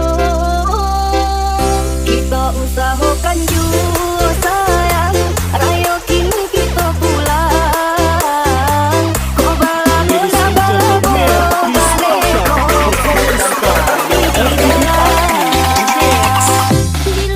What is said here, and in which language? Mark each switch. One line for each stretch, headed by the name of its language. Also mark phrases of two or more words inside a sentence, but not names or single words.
Minangkabau: Kita usahakan jua sayang, rayo kini kita pulang. Kau balang
English: Ladies
Minangkabau: udah
English: and gentlemen, please welcome, performance by FTV Party Remix.